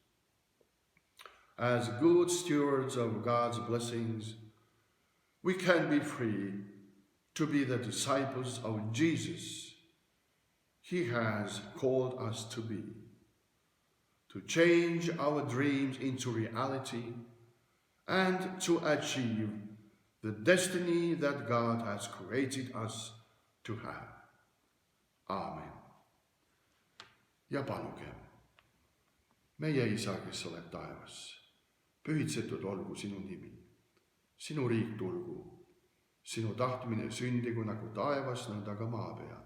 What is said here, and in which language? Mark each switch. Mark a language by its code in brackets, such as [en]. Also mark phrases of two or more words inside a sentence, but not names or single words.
[en] As good stewards of God's blessings, we can be free to be the disciples of Jesus He has called us to be, to change our dreams into reality and to achieve the destiny that God has created us to have. [et] Aamen. Ja palugem, meie Isa, kes oled taevas, pühitsetud olgu sinu nimi, sinu riik tulgu, sinu tahtmine sündigu nagu taevas, nõnda ka maa peal.